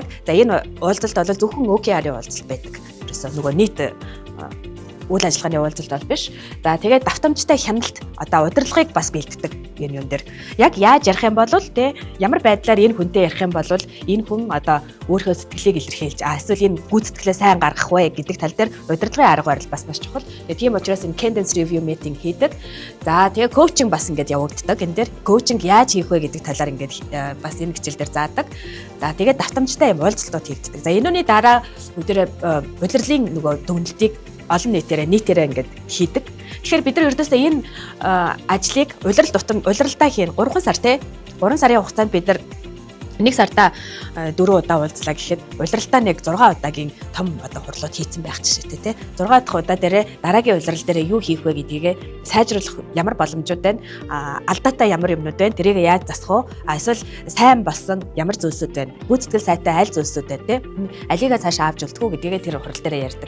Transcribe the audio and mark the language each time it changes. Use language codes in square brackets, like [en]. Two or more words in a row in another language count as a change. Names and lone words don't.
[mn] За энэ уулзалт бол зөвхөн OKR-ийн уулзалт байдаг. Ерөөсөө нөгөө нийт үйл ажиллагааны уулзалт бол биш. За тэгээд давтамжтай хяналт одоо удирдлагыг бас бэлддэг энэ юм дээр. Яг яаж ярих юм бол те ямар байдлаар энэ хүнтэй ярих юм бол энэ хүн одоо өөрийнхөө сэтгэлийг илэрхийлж эсвэл энэ гүйцэтгэлээ сайн гаргах вэ гэдэг тал дээр удирдлагын арга барил бас маш чухал. Тийм учраас энэ [en] cadence review meeting [mn] хийдэг. За тэгээд коучинг бас ингээд явагддаг. Энэ дээр коучинг яаж хийх вэ гэдэг талаар ингээд бас энэ хичээл дээр заадаг. За тэгээд давтамжтай юм уулзалтууд хийгддэг. За энүүний дараа өдөрөө удирдлагын нөгөө дүгнэлтийг олон нийтээрээ ингээд хийдэг. Тэгэхээр бид нар ердөөсөө энэ ажлыг улиралдаа хийн 3 сар те 3 сарын хугацаанд бид нар 1 сартаа 4 удаа уулзлаа гэхэд улиралдаа нэг 6 удаагийн том одоо хурлууд хийцэн байх жишээтэй те 6 дахь удаа дээрээ дараагийн улирал дээрээ юу хийх вэ гэдгийг сайжруулах ямар боломжууд байна, алдаатай ямар юмнууд байна, тэрийг яаж засах вэ, эсвэл сайн болсон ямар зүйлсүүд байна, гүйцэтгэл сайтай аль зүйлсүүд байна те алигаа цаашаа авч үлдэх үү гэдгийг тэр хурал дээрээ ярьдаг.